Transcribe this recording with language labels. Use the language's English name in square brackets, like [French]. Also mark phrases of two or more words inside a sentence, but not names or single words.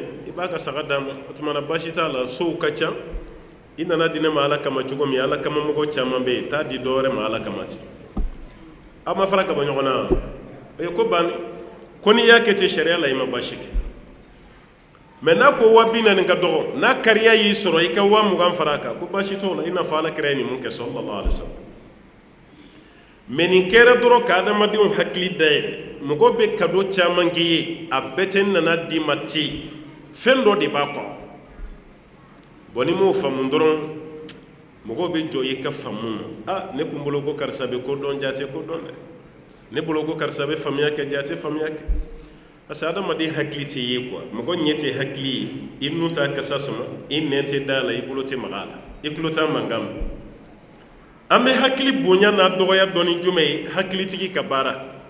[Bambara] i b'a ka saga d'a ma o tuma na baasi t'a la sow ka ca i nana di ne ma ala kama cogo min ala kama mɔgɔ caman bɛ yen t'a di dɔwɛrɛ ma ala kama ten aw ma fara ka bɔ ɲɔgɔn na o ye ko banni ko n'i y'a kɛ ten sariya la i ma baasi kɛ mais n'a ko 40,000 ka dɔgɔ n'a kariya y'i sɔrɔ i ka 20,000 fara a kan ko baasi t'o la i n'a fɔ ala kira ye nin mun kɛ [Arabic] صلى الله عليه وسلم [Bambara] mais nin kɛra dɔrɔn ka adamadenw hakili dayɛlɛ mɔgɔ bɛ kado caman k'i ye a bɛɛ tɛ nana d'i ma ten fɛn dɔ de b'a kɔrɔ bon ni m'o faamu dɔrɔn mɔgɔw bɛ jɔ i ka faamu ma ne kun bolo ko karisa bɛ ko dɔn jaa tɛ ko dɔn dɛ ne bolo ko karisa bɛ faamuya kɛ jaa tɛ faamuya kɛ [French] parce que [Bambara] adamaden hakili tɛ ye quoi mɔgɔ ɲɛ tɛ hakili ye i nun t'a kasa sɔmɔ i nɛn tɛ da la i bolo tɛ maga a la i tulo t'a mankan ma an bɛ hakili bonya n'a dɔgɔya dɔɔni jumɛn ye hakilitigi ka baara